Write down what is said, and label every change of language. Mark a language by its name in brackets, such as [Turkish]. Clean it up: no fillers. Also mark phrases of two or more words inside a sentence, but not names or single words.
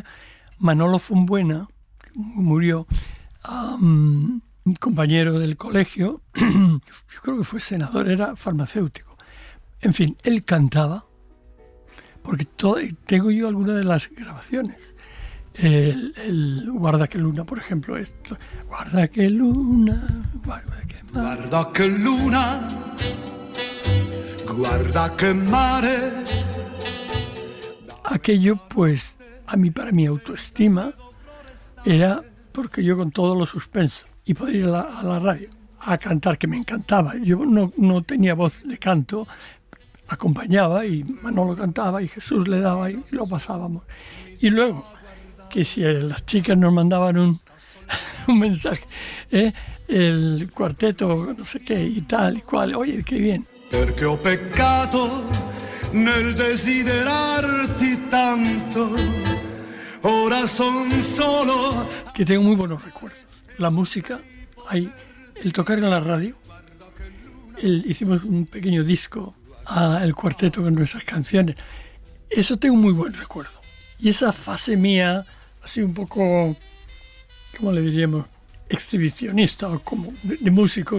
[Spanish] Manolo Fumbuena, que murió, un compañero del colegio, yo creo que fue senador, era farmacéutico. En fin, él cantaba, porque tengo yo algunas de las grabaciones. El Guarda que Luna, por ejemplo, [Italian] Guarda que Luna, guarda que mare. Guarda che luna, guarda che mare. [Spanish] Aquello, pues, para mi autoestima, era porque yo con todo lo suspenso y poder ir a la radio a cantar, que me encantaba. Yo no tenía voz de canto, acompañaba y Manolo cantaba y Jesús le daba y lo pasábamos. Y luego, que si las chicas nos mandaban un mensaje, el cuarteto, no sé qué, y tal y cual, oye, qué bien. [Italian] Perché ho peccato nel desiderarti tanto, ora son solo. [Spanish] Que tengo muy buenos recuerdos. La música, el tocar en la radio, hicimos un pequeño disco, el cuarteto con nuestras canciones. Eso tengo muy buen recuerdo. Y esa fase mía, así un poco, ¿cómo le diríamos?, exhibicionista o como de músico.